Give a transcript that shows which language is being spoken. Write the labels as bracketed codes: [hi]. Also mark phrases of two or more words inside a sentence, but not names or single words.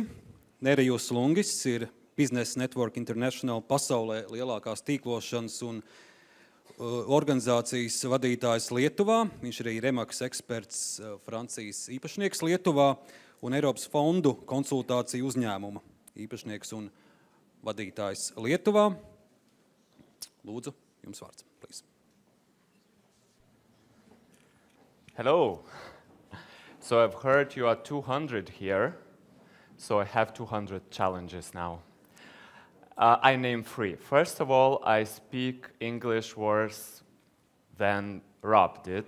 [lv] Nerijus Lungys ir Business Network International pasaulē lielākās tīklošanas un organizācijas vadītājs Lietuvā. Viņš ir arī Remaks eksperts, Francijas īpašnieks Lietuvā un Eiropas fondu konsultāciju uzņēmuma īpašnieks un vadītājs Lietuvā. Lūdzu, jums vārds, [en] please. Hello. So I've heard you are 200 here, so I have 200 challenges now. I name 3. First of all, I speak English worse than Rob did.